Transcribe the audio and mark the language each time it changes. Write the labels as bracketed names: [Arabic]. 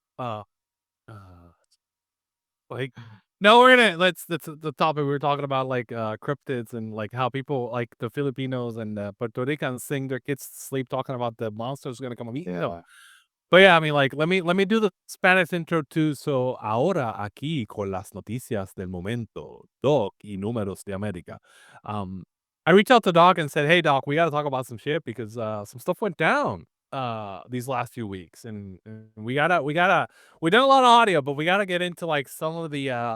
[English] Uh, uh, like, no, we're gonna that's the topic we were talking about, like cryptids and like how people like the Filipinos and Puerto Ricans sing their kids to sleep talking about the monsters gonna come and eat them. Yeah. But yeah, I mean, like, let me do the Spanish intro too. [Spanish] So ahora aquí con las noticias del momento, Doc y números de América. [English] Um, I reached out to Doc and said, "Hey, Doc, we got to talk about some shit because some stuff went down these last few weeks, and we did a lot of audio, but we gotta get into like some of the